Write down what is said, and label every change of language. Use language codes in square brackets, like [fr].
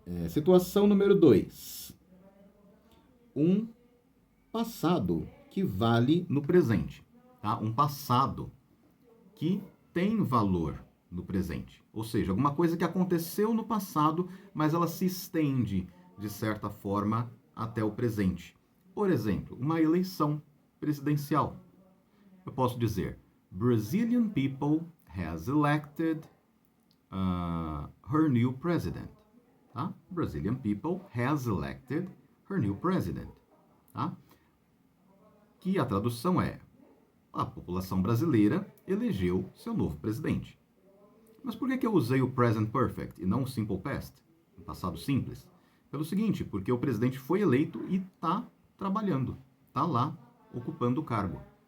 [pt] Situação número 2. Um passado que vale no presente. Tá? Um passado que tem valor no presente. Ou seja, alguma coisa que aconteceu no passado, mas ela se estende, de certa forma, até o presente. Por exemplo, uma eleição presidencial. Eu posso dizer, [en] Brazilian people has elected her new president. [pt] Tá? [en] Brazilian people has elected her new president. [pt] Tá? Que a tradução é, a população brasileira elegeu seu novo presidente. Mas por que eu usei o present perfect e não o simple past, o passado simples? Pelo seguinte, porque o presidente foi eleito e está trabalhando, está lá ocupando o cargo.